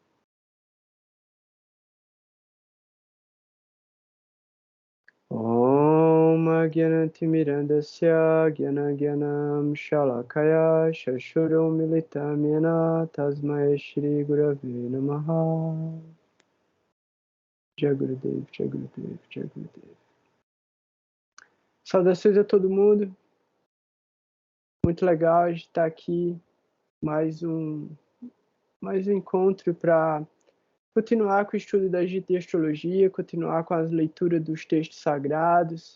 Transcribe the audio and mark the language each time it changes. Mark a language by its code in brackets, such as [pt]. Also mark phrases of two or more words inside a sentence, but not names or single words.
[sa] Om Agyanatimirandasya Gyanagyanam Shalakaya Shashurum Militam Yena Tasmai Shri Gurave Namaha. Jagurudev, Jagurudev, Jagurudev. [pt] Saudações a todo mundo. Muito legal a gente estar aqui. Mais um encontro para continuar com o estudo da astrologia, continuar com as leituras dos textos sagrados.